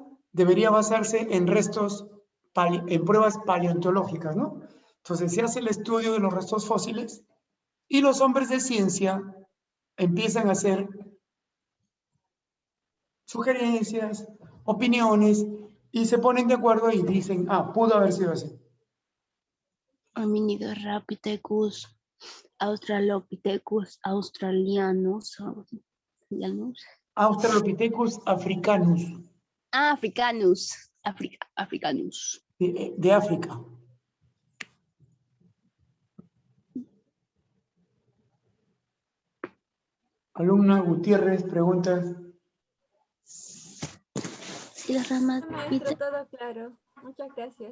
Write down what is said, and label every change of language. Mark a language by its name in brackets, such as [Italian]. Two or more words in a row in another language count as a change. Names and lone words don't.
[Spanish] Debería basarse en restos, en pruebas paleontológicas, ¿no? Entonces, se hace el estudio de los restos fósiles y los hombres de ciencia empiezan a hacer sugerencias, opiniones, y se ponen de acuerdo y dicen, ah, pudo haber sido así. Homínidos Rapithecus, Australopithecus, australianos. Australianos. Australopithecus africanus, Africanus. Africanus. de África. Alumna Gutiérrez, preguntas. Y las ramas Maestro, todo claro. Muchas gracias.